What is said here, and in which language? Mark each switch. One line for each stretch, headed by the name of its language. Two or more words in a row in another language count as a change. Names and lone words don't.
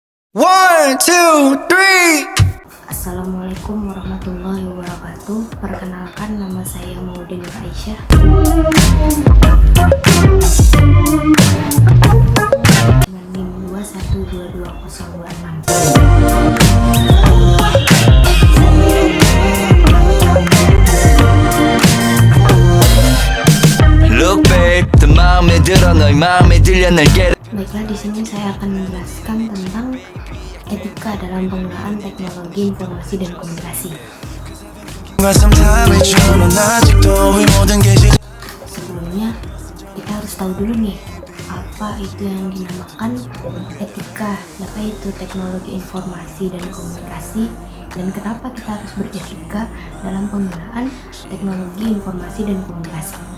English: One, two, three.
Arabic: السلام عليكم ورحمة الله وبركاته.
Indonesian: Perkenalkan, nama saya Maudin Nur Aisyah. Dengan NIM 2122026.
English: Look babe,
Korean: 내 마음에 들어 너의 마음에 들려 날 get.
Indonesian: Baiklah, di sini saya akan menjelaskan tentang etika dalam penggunaan teknologi informasi dan komunikasi. Sebelumnya, kita harus tahu dulu nih, apa itu yang dinamakan etika, apa itu teknologi informasi dan komunikasi, dan kenapa kita harus beretika dalam penggunaan teknologi informasi dan komunikasi.